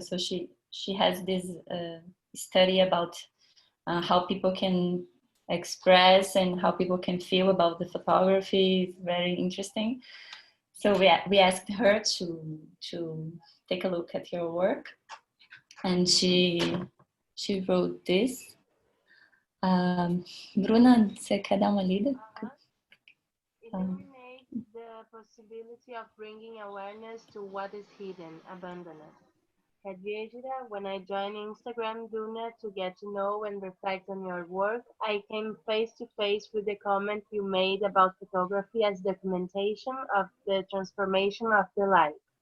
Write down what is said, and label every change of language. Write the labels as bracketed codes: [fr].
[en] So she has this study about how people can express and how people can feel about the photography. It's very interesting. So we asked her to take a look at your work, and she wrote this. [pt] Bruna, você quer dar uma lida? [en] Eliminate the possibility of bringing awareness to what is hidden, abandoned. Khadija, when I joined Instagram Duna to get to know and reflect on your work, I came face to face with the comment you made about photography as documentation of the transformation of the life.